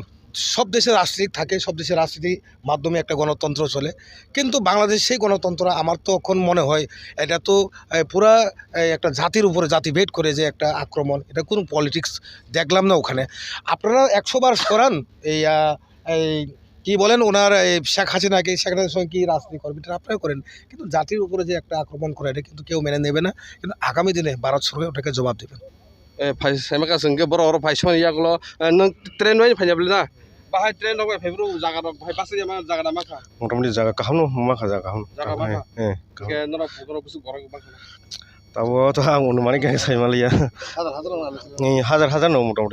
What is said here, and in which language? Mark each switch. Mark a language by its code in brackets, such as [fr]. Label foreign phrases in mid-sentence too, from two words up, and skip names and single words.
[bn] সব দেশে রাজনীতি থাকে, সব দেশের রাজনীতির মাধ্যমে একটা গণতন্ত্র চলে, কিন্তু বাংলাদেশ সেই গণতন্ত্র আমার তো এখন মনে হয় এটা তো পুরা একটা জাতির উপরে জাতিভেদ করে যে একটা আক্রমণ, এটা কোনো পলিটিক্স দেখলাম না ওখানে। আপনারা 100 বার সরান এই কী বলেন ওনার শেখ হাসিনাকে, শেখ হাসিনার সঙ্গে কী রাজনীতি করবেন এটা আপনারা করেন, কিন্তু জাতির উপরে যে একটা আক্রমণ করে এটা কিন্তু কেউ মেনে নেবে না। কিন্তু আগামী দিনে ভারত সরকার ওটাকে জবাব দেবেন। [brx] ফাইমাকা जोंगे बर' फाइसमान यागलो नों ट्रेन वाइ फाइनाबले ना बाहाय ट्रेन दं फाइब्रु जागा दं फाइ पासे मा जागा दा माखा मोटामुटी जागा काहामनो माखा जागा काहाम जागा माखा के नरा फुगरो कुसु गरग माखा ताबो तो आं अनुमानिक साइमालिया हाजार नो मोटामुटी